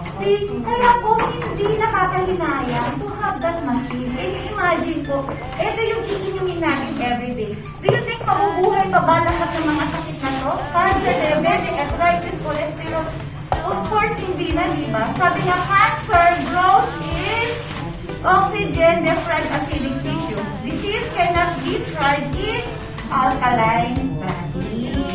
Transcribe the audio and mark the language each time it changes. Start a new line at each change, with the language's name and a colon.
Filipino: See, kaya po hindi nakakahinayang
English: to have that machine.
Filipino: And imagine po, ito yung iinumin natin everyday. Do you think mabubuhay pa ba lahat ng mga sakit na to?
English: Cancer, diabetes, arthritis, cholesterol? Of course,
Filipino: hindi na, di ba? Sabi nga,
English: cancer grows in oxygen-deprived acidic tissue. Disease cannot be tried in alkaline body.